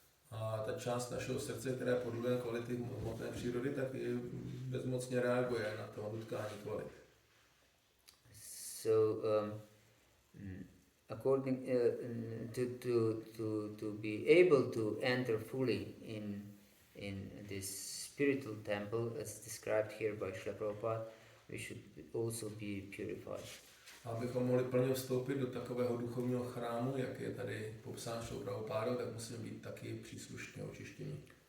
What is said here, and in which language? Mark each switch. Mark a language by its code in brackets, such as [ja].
[cs] A ta část našeho srdce, která podle kvality hmotné přírody, tak i bezmocně reaguje na to nutkání kvalit. [en] So, according to be able to enter fully in this spiritual temple, as described here by Srila Prabhupada, we should also be purified. [cs] Abychom mohli plně vstoupit do takového duchovního chrámu, jak je tady popsán Srila Prabhupádou, tak musíme být taky příslušně očištění.